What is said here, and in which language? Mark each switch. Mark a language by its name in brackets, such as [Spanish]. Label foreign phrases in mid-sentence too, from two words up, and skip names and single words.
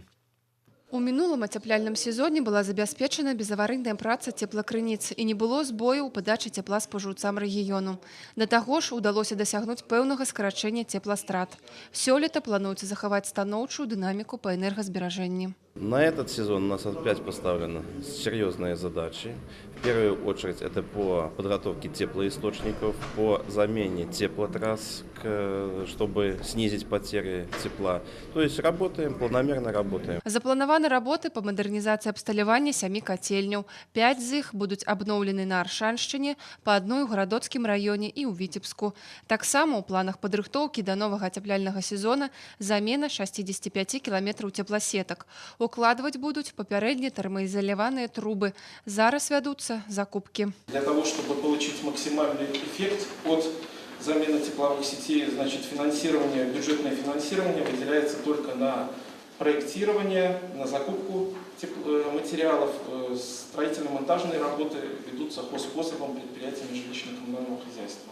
[Belarusian] У мінулым ацяпляльным сезоне была забяспечана безаварыйная праца цеплакрыніц і не было збою ў падачы цепла спажыўцам рэгіёну. Да таго ж удалося дасягнуць пэўнага скарачэння цепластрат. Сёлета плануецца захаваць станоўчую дынаміку па энергазберажэнні. [Russian] На этот сезон у нас опять поставлены серьезные задачи. В первую очередь это по подготовке теплоисточников, по замене теплотрасс, чтобы снизить потери тепла. То есть работаем, планомерно работаем. [Belarusian] Запланаваны работы па мадэрнізацыі абсталявання 7 котельняў. 5 з іх будуць абноўлены на Аршаншчыне, па адной у Гарадоцкім раёне і ў Віцебску. Таксама ў планах падрыхтоўкі да новага ацяпляльнага сезона замена 65 кіламетраў цепласетак. Укладваць будуць папярэдне тэрмаізаляваныя трубы. Зараз вядуцца закупкі. [Russian] Для того, чтобы получить максимальный эффект от замены тепловых сетей, значит, бюджетное финансирование выделяется только на проектирование, на закупку материалов. Строительно-монтажные работы ведутся хозспособом предприятиями жилищно-коммунального хозяйства.